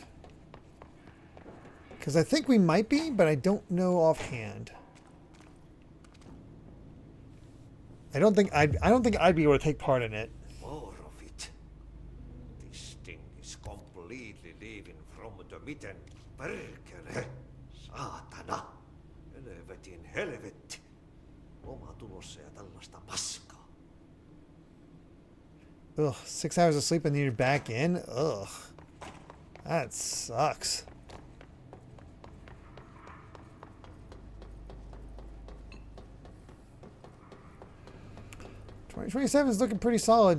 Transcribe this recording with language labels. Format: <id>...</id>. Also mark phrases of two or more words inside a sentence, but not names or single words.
<en>Because I think we might be, but I don't know offhand. I don't think I'd be able to take part in it. More of it. This thing is completely leaving from the mitten.</en> <fi>Perkele. Saatana. Helvetin helvetti. Omatulossa ja tällaista paskaa.</fi> <en>Ugh, 6 hours of sleep and then you're back in? Ugh. That sucks. $2027 is looking pretty solid.</en>